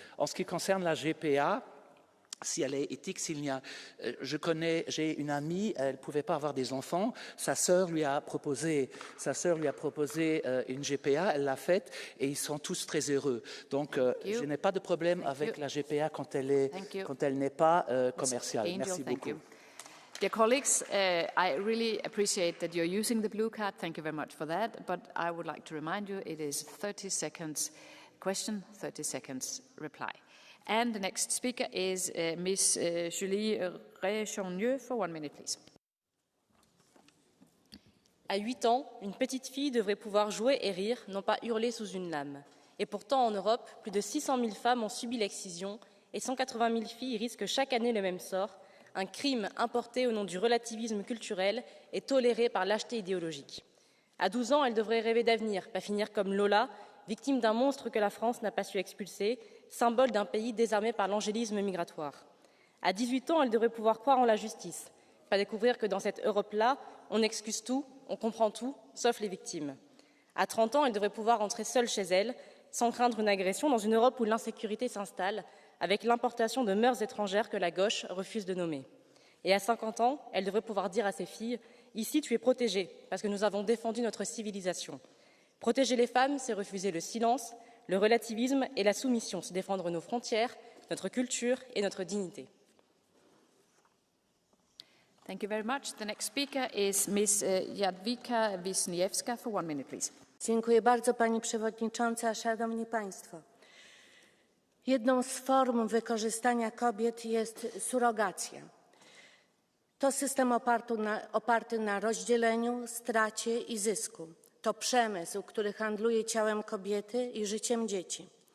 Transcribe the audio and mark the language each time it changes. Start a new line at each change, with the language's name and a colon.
French: En ce qui concerne la GPA, si elle est éthique, j'ai une amie, elle ne pouvait pas avoir des enfants, sa sœur lui a proposé une GPA, elle l'a faite et ils sont tous très heureux. Donc je n'ai pas de problème avec la GPA quand elle n'est pas commerciale. Merci beaucoup.
English: Dear colleagues, I really appreciate that you're using the blue card. Thank you very much for that. But I would like to remind you it is 30 seconds question, 30 seconds reply. And the next speaker is Ms. Julie Réchonnieux for 1 minute, please.
French: À 8 ans, une petite fille devrait pouvoir jouer et rire, non pas hurler sous une lame. Et pourtant, en Europe, plus de 600 000 femmes ont subi l'excision et 180 000 filles risquent chaque année le même sort, un crime importé au nom du relativisme culturel et toléré par lâcheté idéologique. À 12 ans, elle devrait rêver d'avenir, pas finir comme Lola, victime d'un monstre que la France n'a pas su expulser, symbole d'un pays désarmé par l'angélisme migratoire. À 18 ans, elle devrait pouvoir croire en la justice, pas découvrir que dans cette Europe-là, on excuse tout, on comprend tout, sauf les victimes. À 30 ans, elle devrait pouvoir rentrer seule chez elle, sans craindre une agression, dans une Europe où l'insécurité s'installe, avec l'importation de mœurs étrangères que la gauche refuse de nommer. Et à 50 ans, elle devrait pouvoir dire à ses filles « Ici, tu es protégée, parce que nous avons défendu notre civilisation. » Protéger les femmes, c'est refuser le silence, le relativisme et la soumission, c'est défendre nos frontières, notre culture et notre dignité.
English: Thank you very much. The next speaker is Ms. Jadwiga Wisniewska for 1 minute, please.
Polish: Dziękuję bardzo, Pani Przewodnicząca. Szanowni Państwo. Jedną z form wykorzystania kobiet jest surogacja. To system oparty na rozdzieleniu, stracie i zysku. To przemysł, który handluje ciałem kobiety i życiem dzieci.